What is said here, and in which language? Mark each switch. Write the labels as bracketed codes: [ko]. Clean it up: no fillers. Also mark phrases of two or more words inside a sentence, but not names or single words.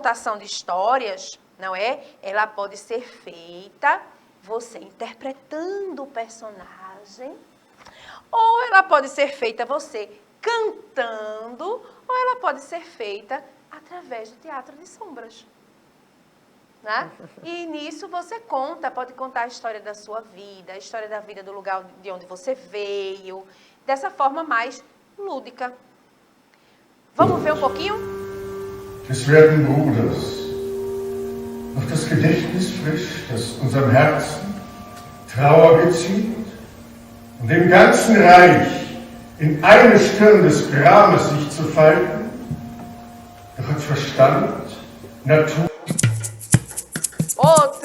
[pt] A contação de histórias, não é? Ela pode ser feita você interpretando o personagem, ou ela pode ser feita você cantando, ou ela pode ser feita através do teatro de sombras. Né? E nisso você pode contar a história da sua vida, a história da vida do lugar de onde você veio, dessa forma mais lúdica. Vamos ver um pouquinho? [de] Des werten Bruders, noch das Gedächtnis frisch, das unserem Herzen Trauer geziemt und dem ganzen Reich in eine Stirn des Grames sich zu falten, doch hat Verstand, Natur... [pt] Outro.